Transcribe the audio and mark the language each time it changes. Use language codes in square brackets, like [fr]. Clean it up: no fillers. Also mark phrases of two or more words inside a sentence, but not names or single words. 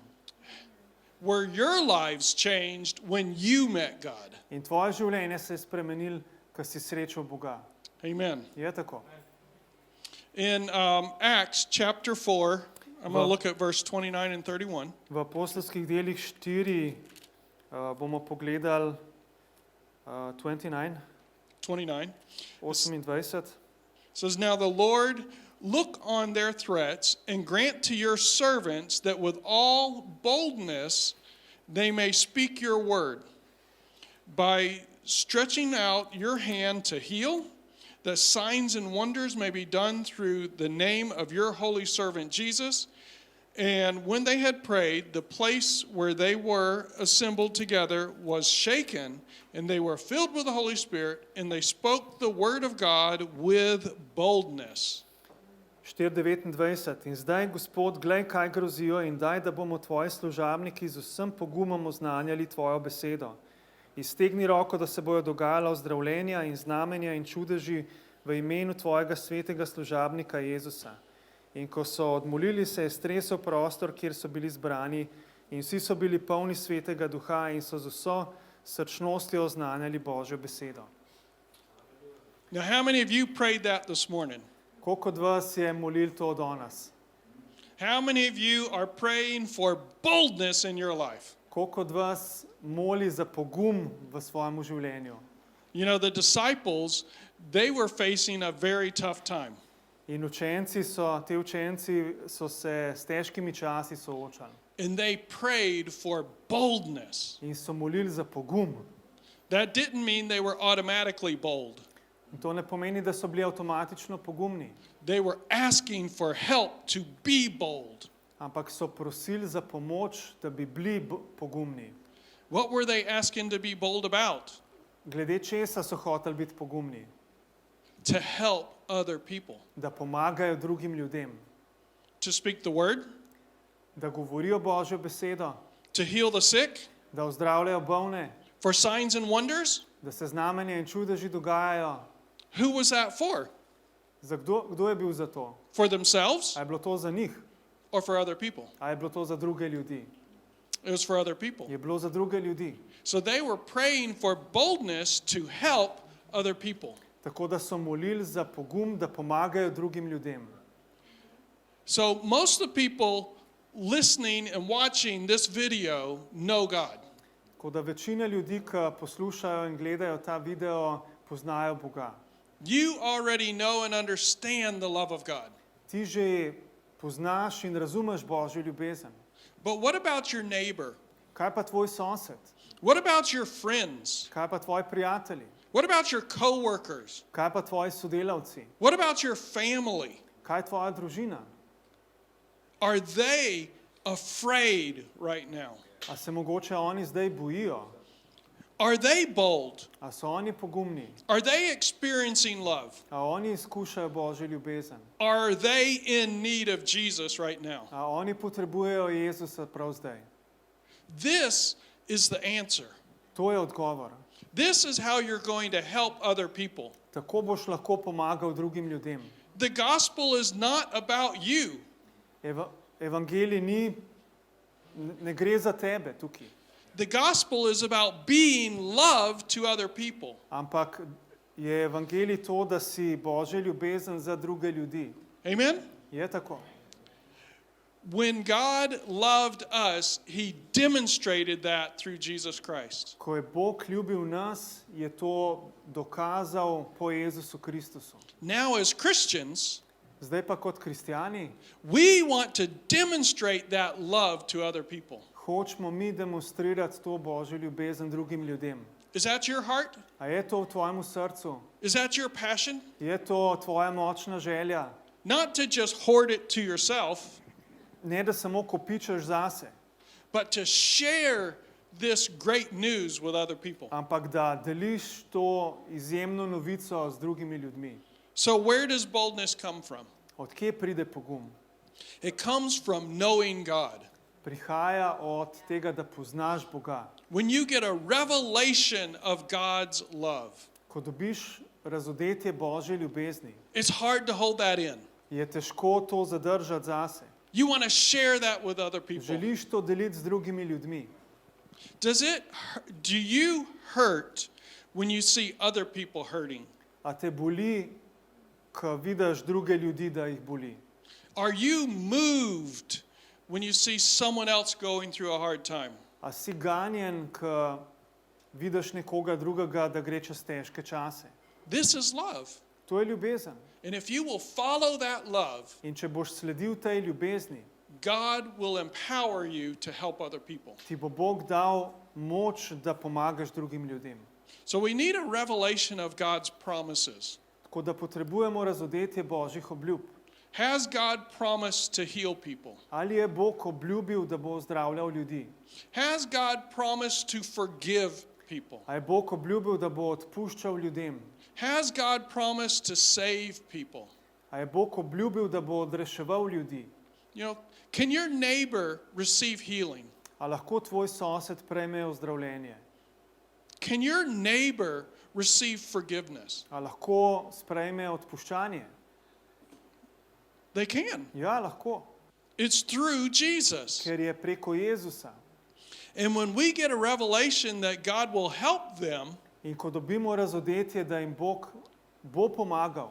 [en] Were your lives changed when you met God? [sl] In tvoje življenje se je spremenilo, ko si srečal Boga. [en] Amen. [sl] Je tako? [en] In Acts chapter 4, I'm going to look at verse 29 and 31. [sl] V apostolskih delih 4 bomo pogledali 29, 29. 28. [en] It says, Now the Lord look on their threats and grant to your servants that with all boldness they may speak your word by stretching out your hand to heal, that signs and wonders may be done through the name of your holy servant Jesus. And when they had prayed, the place where they were assembled together was shaken, and they were filled with the Holy Spirit, and they spoke the word of God with boldness. 4:29. [sl] In zdaj, Gospod, glej, kaj grozijo, in daj, da bomo tvoji služabniki z vsem pogumom oznanjali tvojo besedo. Iztegni roko, da se bojo dogajala ozdravljenja in znamenja in čudeži v imenu tvojega svetega služabnika Jezusa. In ko so odmolili, se je stresel prostor, kjer so bili zbrani, in vsi so bili polni svetega duha in so z vso srčnostjo oznanjali Božjo besedo. [en] Now, how many of you prayed that this morning? [sl] Koliko od vas je molil to danes? [en] How many of you are praying for boldness in your life? [sl] Koliko od vas moli za pogum v svojem življenju? [en] You know, the disciples, they were facing a very tough time. [sl] In učenci so se s težkimi časi soočali. [en] And they prayed for boldness. [sl] In so molili za pogum. [en] That didn't mean they were automatically bold. [sl] In to ne pomeni, da so bili avtomatično pogumni. [en] They were asking for help to be bold. [sl] Ampak so prosili za pomoč, da bi bili pogumni. [en] What were they asking to be bold about? [sl] Glede česa so hoteli biti pogumni? [en] To help other people. [sl] Da pomagajo drugim ljudem. [en] To speak the word. [sl] Da govorijo Božjo besedo. [en] To heal the sick. [sl] Da ozdravljajo bolne. [en] For signs and wonders. [sl] Da se znamenja in čudeži dogajajo. [en] Who was that for? [sl] Za kdo je bil za to? [en] For themselves? [sl] A je bilo to za njih? [en] Or for other people? [sl] A je bilo to za druge ljudi? [en] It was for other people. [sl] Je bilo za druge ljudi. [en] So they were praying for boldness to help other people. [sl] Tako da so molili za pogum, da pomagajo drugim ljudem. [en] So most of the people listening and watching this video know God. [sl] Tako da večina ljudi, ki poslušajo in gledajo ta video, poznajo Boga. [en] You already know and understand the love of God. [sl] Ti že poznaš in razumeš Božjo ljubezen. [en] But what about your neighbor? [sl] Kaj pa tvoj sosed? [en] What about your friends? [sl] Kaj pa tvoji prijatelji? [en] What about your coworkers? [sl] Kaj pa tvoji sodelavci? [en] What about your family? [sl] Kaj tvoja družina? [en] Are they afraid right now? [sl] A se mogoče oni zdaj bojijo? [en] Are they bold? [sl] A so oni pogumni? [en] Are they experiencing love? [sl] A oni izkušajo Božjo ljubezen? [en] Are they in need of Jesus right now? [sl] A oni potrebujejo Jezusa prav zdaj? [en] This is the answer. [sl] To je odgovor. [en] This is how you're going to help other people. [sl] Tako boš lahko pomagal drugim ljudem. [en] The gospel is not about you. [sl] Evangelij ne gre za tebe tukaj. [en] The gospel is about being love to other people. [sl] Ampak je evangelij to, da si Božja ljubezen za druge ljudi. [en] Amen? [sl] Je tako. [en] When God loved us, he demonstrated that through Jesus Christ. [sl] Ko je Bog ljubil nas, je to dokazal po Jezusu Kristusu. [en] Now as Christians, [sl] Zdaj pa kot kristjani [en] we want to demonstrate that love to other people. [sl] hočemo mi demonstrirati to Božjo ljubezen drugim ljudem. [en] Is that your heart? [sl] A je to v tvojem srcu? [en] Is that your passion? [sl] Je to tvoja močna želja? [en] Not to just hoard it to yourself, [sl] Ne da samo kopičeš zase, [en] but to share this great news with other people. [sl] ampak da deliš to izjemno novico z drugimi ljudmi. [en] So where does boldness come from? [sl] Od kje pride pogum? [en] It comes from knowing God. [sl] Prihaja od tega, da poznaš Boga. [en] When you get a revelation of God's love, [sl] Ko dobiš razodetje Božje ljubezni, [en] it's hard to hold that in. [sl] je težko to zadržati zase. [en] You want to share that with other people. [sl] Želiš to deliti z drugimi ljudmi. [en] Do you hurt when you see other people hurting? [sl] A te boli, ko vidiš druge ljudi, da jih boli? [en] Are you moved when you see someone else going through a hard time? [sl] A si ganjen, ko vidiš nekoga drugega, da gre čez težke čase? [en] This is love. [sl] To je ljubezen. [en] And if you will follow that love, [sl] In če boš sledil tej ljubezni, [en] God will empower you to help other people. [sl] ti bo Bog dal moč, da pomagaš drugim ljudem. [en] So we need a revelation of God's promises. [sl] Tako da potrebujemo razodetje Božjih obljub. [en] Has God promised to heal people? [sl] Ali je Bog obljubil, da bo ozdravljal ljudi? [en] Has God promised to forgive people? [sl] A je Bog obljubil, da bo odpuščal ljudem? [en] Has God promised to save people? [sl] A je Bog obljubil, da bo odreševal ljudi? [en] You know, can your neighbor receive healing? [sl] A lahko tvoj sosed prejme ozdravljenje? [en] Can your neighbor receive forgiveness? [sl] A lahko sprejme odpuščanje? [en] They can. [sl] Ja, lahko, [en] It's through Jesus. [sl] ker je preko Jezusa. [en] And when we get a revelation that God will help them, [sl] In ko dobimo razodetje, da jim Bog bo pomagal,